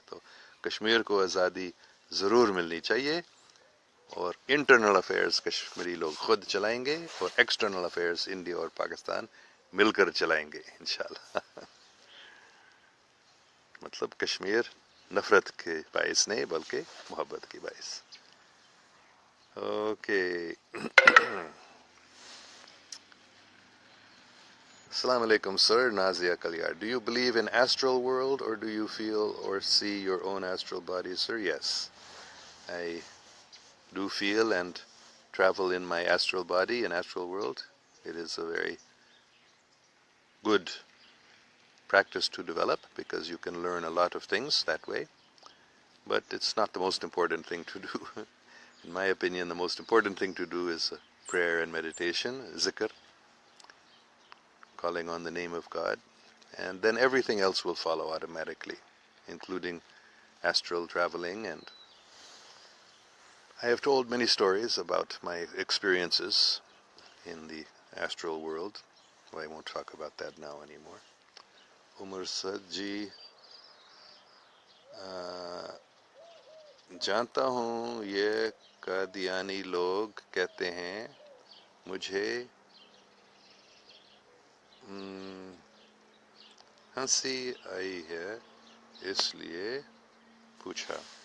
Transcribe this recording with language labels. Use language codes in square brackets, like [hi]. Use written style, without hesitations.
[ur] تو کشمیر کو آزادی ضرور ملنی چاہیے، اور انٹرنل افیئرز کشمیری لوگ خود چلائیں گے اور ایکسٹرنل افیئرز انڈیا اور پاکستان مل کر چلائیں گے انشاءاللہ. مطلب کشمیر نفرت کے باعث نہیں بلکہ محبت کے باعث. اوکے السلام علیکم sir. [en] Nazia Kalyar, do you believe in astral world or do you feel or see your own astral body? Sir, yes, I do feel and travel in my astral body and astral world. It is a very good practice to develop because you can learn a lot of things that way, but it's not the most important thing to do. In my opinion, the most important thing to do is prayer and meditation, zikr, calling on the name of God, and then everything else will follow automatically, including astral traveling. And I have told many stories about my experiences in the astral world. Well, I won't talk about that now anymore. [ur] Umar Sajji, جانتا ہوں یہ قادیانی لوگ کہتے ہیں مجھے ہنسی آئی ہے اس لیے پوچھا.